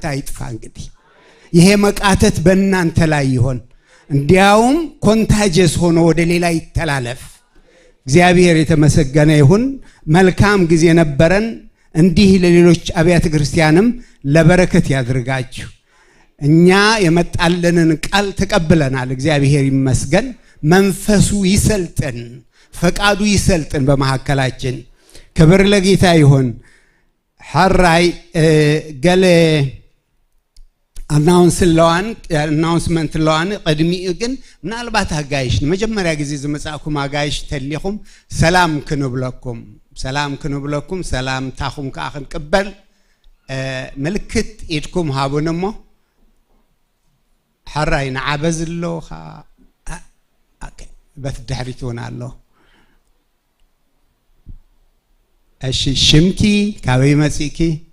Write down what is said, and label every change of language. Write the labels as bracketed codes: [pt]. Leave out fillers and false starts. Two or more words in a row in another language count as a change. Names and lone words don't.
[am] አይጥፋ። እንግዲህ ይሄ መቃተት በእናንተ ላይ ይሆን፣ እንዲያውም ኮንታጀስ ሆኖ ወደ ሌላ ይተላለፍ። እግዚአብሔር የተመሰገነ ይሁን። መልካም ጊዜ ነበረን። እንዲህ ለሌሎች አብያተ ክርስቲያንም ለበረከት ያድርጋችሁ። እኛ የመጣልንን ቃል ተቀብለናል። እግዚአብሔር ይመስገን። መንፈሱ ይሰልጥን፣ ፈቃዱ ይሰልጥን በመሐከላችን። ክብር ለጌታ ይሁን። [ti] ሐራይ ገለ አናውንስመንት ለዋን ቀድሚ ግን ምናልባት አጋይሽ [am] መጀመሪያ ጊዜ [ti] ዝመጻኩም አጋይሽ ተሊኹም ሰላም ክንብለኩም ሰላም ታኹም ከአኽን ቅበል ምልክት ኢድኩም ሃቡንሞ ሐራይ ነዓበዝሎ በትድሕሪት ሆነ አሎ። እሺ ሽምኪ ካበይ መጽእኪ?